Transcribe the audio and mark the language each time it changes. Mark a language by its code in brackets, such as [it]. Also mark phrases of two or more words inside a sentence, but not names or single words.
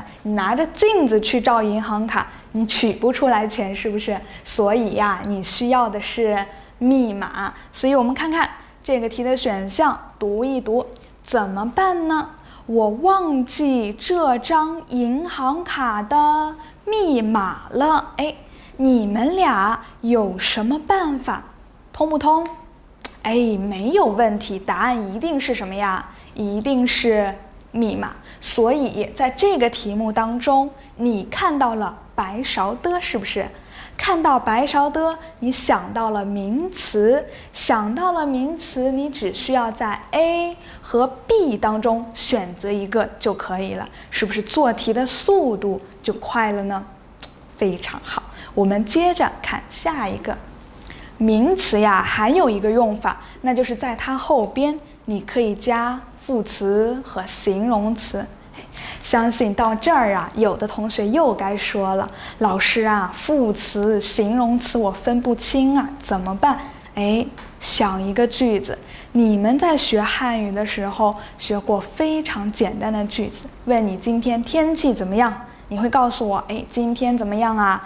[zh] 你拿着鏡子去照銀行卡，你取不出來錢，是不是？所以呀，你需要的是密碼。所以我們看看這個題的選項，讀一讀，怎麼辦呢？我忘記這張銀行卡的密碼了。哎，你們倆有什麼辦法？通不通？哎，沒有問題，答案一定是什麼呀？一定是密碼。所以在這個題目當中，你看到了白勺的，是不是？看到白勺的，你想到了名詞，想到了名詞，你只需要在 A 和 B 当中選擇一個就可以了，是不是做題的速度就快了呢？非常好，我們接着看下一個。名詞呀，還有一個用法，那就是在它後邊你可以加副詞和形容詞。相信到這兒啊，有的同學又該說了，老師啊，副詞、形容詞我分不清啊，怎麼辦？哎，想一個句子，你們在學漢語的時候學過非常簡單的句子，問你今天天氣怎麼樣，你會告訴我，哎，今天怎麼樣啊？